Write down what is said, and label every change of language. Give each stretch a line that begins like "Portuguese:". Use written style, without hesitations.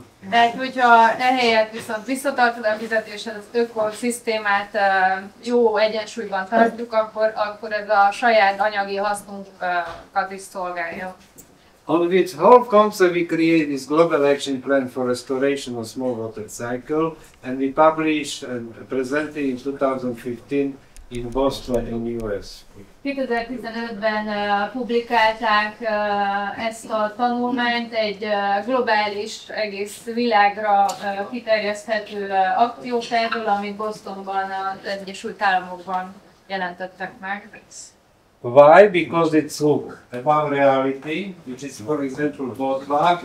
Hungarian: Tehát, hogyha ehelyett viszont visszatartod a fizetésed, az ökoszisztémát jó egyensúlyban tartjuk, akkor ez a saját anyagi hasznunkat is szolgálja.
English: On which whole concept we create this global action plan for restoration of small water cycle, and we published and presented in 2015 in Boston in US.
Hungarian: 2015-ben publikálták ezt a tanulmányt, egy globális, egész világra kiterjeszthető akciótervről, amit Bostonban, az Egyesült Államokban jelentettek meg.
English: Why? Because it's about reality, which is, for example, Botlak.